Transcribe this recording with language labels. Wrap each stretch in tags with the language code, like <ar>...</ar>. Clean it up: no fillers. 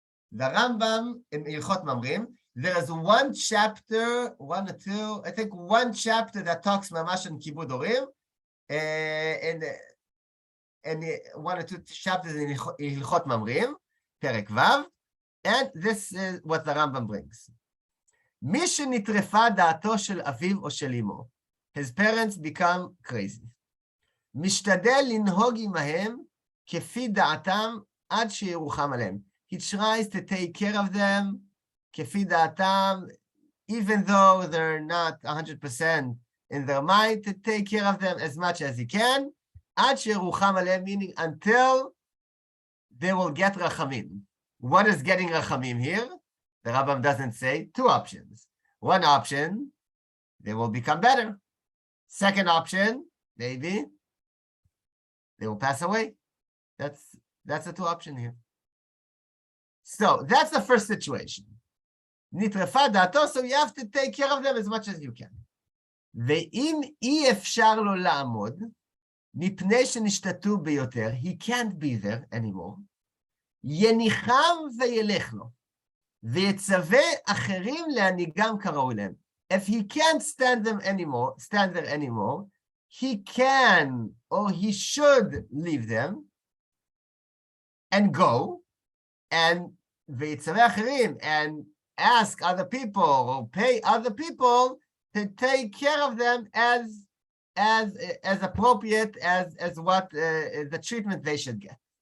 <en>The Rambam in Ilchot Mamrim, there is one chapter, one or two, I think one chapter that talks mamash on kibud orim, and one or two chapters in Ilchot Mamrim, Perek Vav, and this is what the Rambam brings.</en> <he>מי שנטרפה דעתו של אביו או של אמו,</he> <en>his parents become crazy.</en> <he>משתדל לנהוג עמהם כפי דעתם עד שירוחם עליהם.</he> <en>He tries to take care of them</en> <he>כפי דעתם,</he> <en>even though they're not 100% in their mind, to take care of them as much as he can,</en> <he>עד שירוחם עליהם,</he> <en>meaning until they will get rachamim. What is getting rachamim here? The Rambam doesn't say. Two options. One option, they will become better. Second option, maybe they will pass away. That's the two option here. So that's the first situation.</en> <he>נטרפה דעתו,</he> <en>so you have to take care of them as much as you can.</en> <he>ואם אי אפשר לו לעמוד, מפני שנשתתו ביותר,</he> <en>he can't be there anymore,</en> <he>יניחם וילך לו, ויצווה אחרים להנהיגם כראוי להם.</he> <en>If he can't stand there anymore, he can or he should leave them and go and</en> <he>ויצווה אחרים</he> <en>and ask other people or pay other people to take care of them as appropriate as what the treatment they should get.</en>